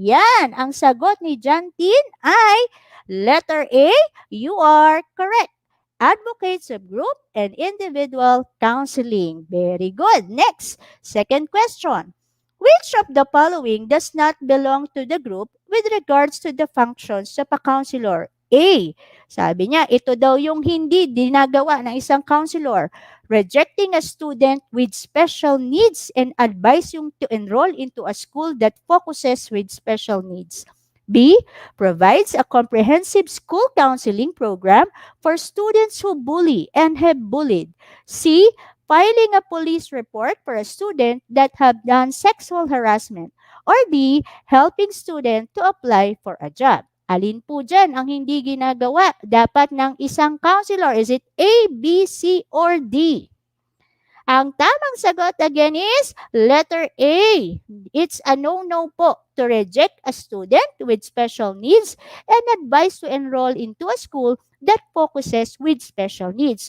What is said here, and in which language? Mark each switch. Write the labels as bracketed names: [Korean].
[Filipino] Yan, ang sagot ni Jantin ay letter A, [English] you are correct. Advocates of group and individual counseling. Very good. Next, second question. Which of the following does not belong to the group with regards to the functions of a counselor? [Filipino] A, sabi niya, ito daw yung hindi dinagawa ng isang counselor. [English] Rejecting a student with special needs and advise yung to enroll into a school that focuses with special needs. B, provides a comprehensive school counseling program for students who bully and have bullied. C, filing a police report for a student that have done sexual harassment. Or D, helping student to apply for a job. [Filipino] Alin po dyan ang hindi ginagawa dapat ng isang counselor? [English] Is it A, B, C, or D? [Filipino] Ang tamang sagot [English] again is letter A. It's a no-no po to reject a student with special needs and advise to enroll into a school that focuses with special needs.